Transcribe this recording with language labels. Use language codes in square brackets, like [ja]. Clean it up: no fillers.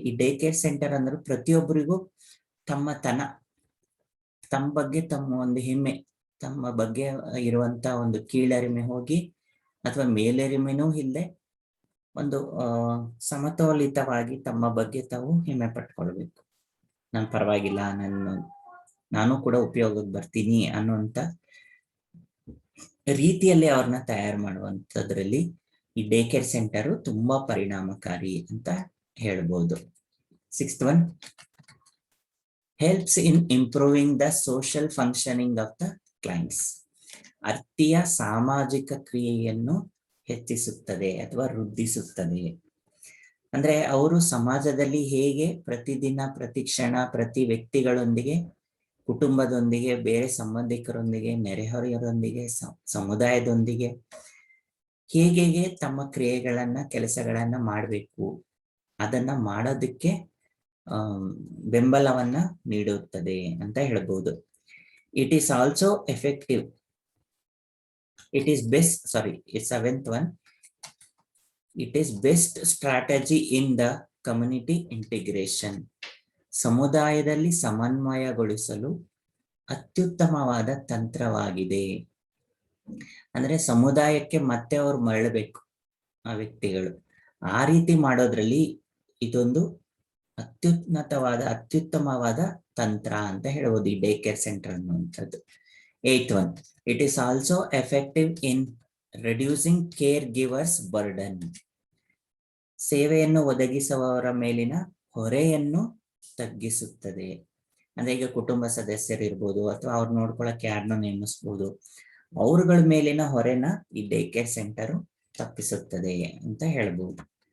[kn] ಈ day care centre ಅಂದ್ರೆ ಪ್ರತಿಯೊಬ್ಬರಿಗೂ ತಮ್ಮ ಬಗ್ಗೆ ತಮ್ಮ ಒಂದು ಹೆಮ್ಮೆ, ತಮ್ಮ ಬಗ್ಗೆ ಇರುವಂತ ಒಂದು ಕೀಳರಿಮೆ ಹೋಗಿ ಅಥವಾ ಮೇಲೆರಿಮೆನೂ ಇಲ್ಲದೆ ಒಂದು ಸಮತೋಲಿತವಾಗಿ ತಮ್ಮ ಬಗ್ಗೆ ತಾವು ಹೆಮ್ಮೆ ಪಟ್ಕೊಳ್ಬೇಕು. ನಾನು ಪರವಾಗಿಲ್ಲ, ನಾನು ಕೂಡ ಉಪಯೋಗಕ್ಕೆ ಬರ್ತೀನಿ ಅನ್ನುವಂತ ರೀತಿಯಲ್ಲಿ ಅವ್ರನ್ನ ತಯಾರು ಮಾಡುವಂಥದ್ರಲ್ಲಿ ಈ ಡೇ ಕೇರ್ ಸೆಂಟರ್ ತುಂಬಾ ಪರಿಣಾಮಕಾರಿ ಅಂತ ಹೇಳ್ಬೋದು. [en] 6th one, helps in improving the social functioning of the clients. [kn] ಅರ್ತಿಯ ಸಾಮಾಜಿಕ ಕ್ರಿಯೆಯನ್ನು ಹೆಚ್ಚಿಸುತ್ತದೆ ಅಥವಾ ವೃದ್ಧಿಸುತ್ತದೆ. ಅಂದ್ರೆ ಅವರು ಸಮಾಜದಲ್ಲಿ ಹೇಗೆ ಪ್ರತಿದಿನ, ಪ್ರತಿ ಕ್ಷಣ, ಪ್ರತಿ ವ್ಯಕ್ತಿಗಳೊಂದಿಗೆ, ಕುಟುಂಬದೊಂದಿಗೆ, ಬೇರೆ ಸಂಬಂಧಿಕರೊಂದಿಗೆ, ನೆರೆಹೊರೆಯವರೊಂದಿಗೆ, ಸಮುದಾಯದೊಂದಿಗೆ ಹೇಗೆ ತಮ್ಮ ಕ್ರಿಯೆಗಳನ್ನ, ಕೆಲಸಗಳನ್ನ ಮಾಡಬೇಕು, ಅದನ್ನ ಮಾಡೋದಕ್ಕೆ ಬೆಂಬಲವನ್ನ ನೀಡುತ್ತದೆ ಅಂತ ಹೇಳ್ಬೋದು. [en] It is also effective. It is best, sorry, it's 7th one. It is best strategy in the community integration. [kn] ಸಮುದಾಯದಲ್ಲಿ ಸಮನ್ವಯಗೊಳಿಸಲು ಅತ್ಯುತ್ತಮವಾದ ತಂತ್ರವಾಗಿದೆ. ಅಂದ್ರೆ ಸಮುದಾಯಕ್ಕೆ ಮತ್ತೆ ಅವ್ರು ಮರಳಬೇಕು ಆ ವ್ಯಕ್ತಿಗಳು. ಆ ರೀತಿ ಮಾಡೋದ್ರಲ್ಲಿ ಇದೊಂದು ಅತ್ಯುತ್ತಮವಾದ ತಂತ್ರ ಅಂತ ಹೇಳ್ಬೋದು ಈ ಡೇ ಕೇರ್ ಸೆಂಟರ್ ಅನ್ನುವಂಥದ್ದು. [en] 8th one, it is also effective in reducing caregivers burden. [kn] ಸೇವೆಯನ್ನು ಒದಗಿಸುವವರ ಮೇಲಿನ ಹೊರೆಯನ್ನು ತಗ್ಗಿಸುತ್ತದೆ. ಅಂದ್ರೆ ಈಗ ಕುಟುಂಬ ಸದಸ್ಯರು ಇರ್ಬೋದು ಅಥವಾ ಅವ್ರು ನೋಡ್ಕೊಳಕ್ಕೆ ಯಾರನ್ನೂ ನೇಮಿಸ್ಬೋದು. ಅವ್ರಗಳ ಮೇಲಿನ ಹೊರೆನ ಈ ಡೇ ಕೇರ್ ಸೆಂಟರ್ ತಪ್ಪಿಸುತ್ತದೆ ಅಂತ ಹೇಳ್ಬೋದು.